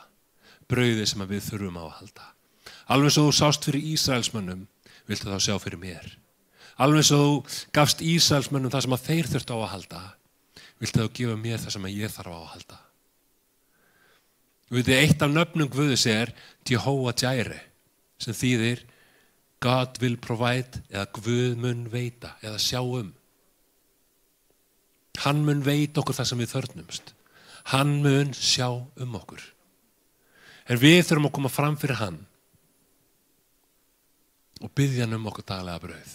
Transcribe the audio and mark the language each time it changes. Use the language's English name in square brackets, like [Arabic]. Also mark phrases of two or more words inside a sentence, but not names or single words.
[Icelandic] Brauðið sem að við þurfum á að halda. Alveg svo þú sást fyrir Ísraelsmönnum, viltu þá sjá fyrir mér. Alveg svo þú gafst Ísraelsmönnum það sem að þeir þurftu á að halda, viltu þá gefa mér það sem að ég þarf á að halda. Við veitum, eitt af nöfnum Guðs er Jehovah Jireh, sem þýðir [English] God will provide, [Icelandic] eða Guð mun veita, eða sjá Hann mun veita okkur það sem við þörfnumst. Hann mun sjá okkur. En við þurfum að koma fram fyrir hann og biðja hann okkur daglega brauð.